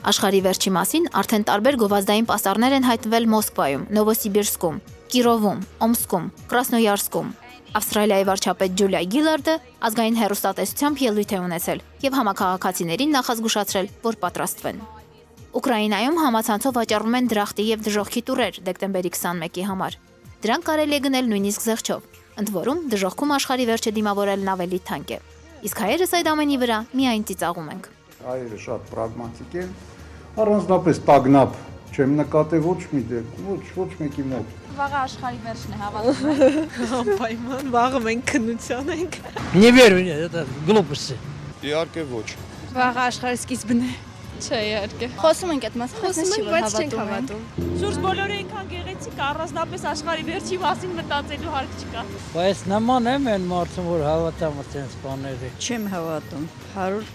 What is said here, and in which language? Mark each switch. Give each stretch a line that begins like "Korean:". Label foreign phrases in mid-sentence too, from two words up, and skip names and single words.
Armenian: Աշխարհի վերջի մասին արդեն տարբեր գովազդային պաստառներ են հայտնվել Մոսկվայում, Նովոսիբիրսկում, Կիրովում, Օմսկում, Կրասնոյարսկում։ Ավստրալիայի վարչապետ Ջուլիա Գիլարդը ազգային հեռուստատեսությամբ ելույթ է ունեցել եւ համակարգացիներին նախազգուշացրել, որ պատրաստվեն։ Ուկրաինայում համացանցով վաճառում են դրախտի եւ դժոխքի տուրեր դեկտեմբերի 21-ի համար։ Դրանք կարելի է գնել նույնիսկ զեղչով, ընդ որում դժոխքում աշխարհի վերջը դիմավորելն ավելի թանկ է։ Իսկ հայերս այդ ամենի վրա միայն ծիծաղում ենք։ Հայերը շատ պրագմատիկ են, առանձնապես տագնապ չեմ նկատել ոչ մի դեպքում, ոչ մեկի մոտ։ Վաղը աշխարհի վերջն է հավատում։ Անպայման վաղը մենք քննության ենք։
Russian: Не верю, нет, это глупости։
Armenian: Իհարկե ոչ։ Վաղը աշխարհի սկիզբն է։ Չէ, իհարկե։ Խոսում ենք այդ մասին, բայց չենք հավատում։ Շուրջ բոլորը այնքան գեղեցիկ, առանձնապես աշխարհի վերջի մասին մտածելու հարկ չկա։ Բայց նման եմ այն մարդուն, որ հավատամ այդպես բաների։ Չեմ հավատում, 100%։